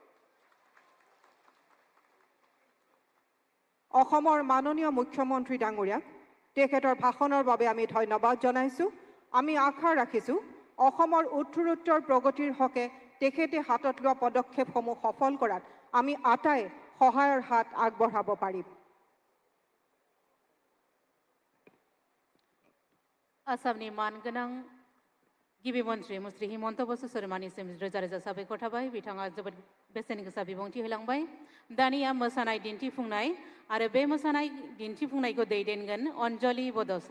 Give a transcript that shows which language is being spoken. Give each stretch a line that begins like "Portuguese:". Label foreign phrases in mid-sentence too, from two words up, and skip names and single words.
Assamese: অসমৰ মাননীয় মুখ্যমন্ত্ৰী ডাঙৰীয়াক তেখেতৰ ভাষণৰ বাবে আমি ধন্যবাদ জনাইছোঁ। আমি আশা ৰাখিছোঁ অসমৰ উত্তৰোত্তৰ প্ৰগতিৰ হকে তেখেতে হাতত লোৱা পদক্ষেপসমূহ সফল কৰাত আমি আটাই সহায়ৰ হাত আগবঢ়াব পাৰিম।
Bodo: आसामनि मानगोनां गिबि मन्त्रि मुस्रि हिमन्त बसु शर्मानिसिम रोजा रोजा साबायखर थाबाय। बिथाङा जोबोद बेसेन गोसा बिबुंथि होलांबाय। दानिया मोसानाय दिन्थिफुंनाय आरो बे मोसानाय दिन्थिफुंनायखौ दैदेनगोन अन्जलि बड'सा।